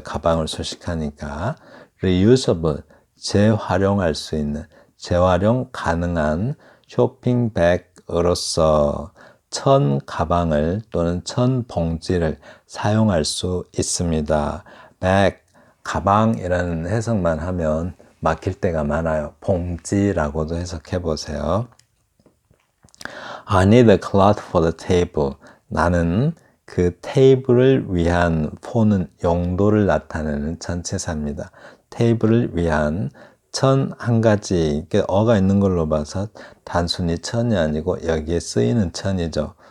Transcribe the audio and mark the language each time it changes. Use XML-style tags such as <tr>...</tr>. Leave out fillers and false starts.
<ko>가방을 수식하니까. reusable, 재활용할 수 있는, 재활용 가능한 쇼핑백으로서 천 가방을 또는 천 봉지를 사용할 수 있습니다. bag, 가방이라는 해석만 하면 막힐 때가 많아요. 봉지라고도 해석해 보세요.</ko> <en>I need a cloth for the table.</en> <ko>나는 그 테이블을 위한 for는 용도를 나타내는 전치사입니다. 테이블을 위한 천 한 가지, 어가 있는 걸로 봐서 단순히 천이 아니고 여기에 쓰이는 천이죠.</ko>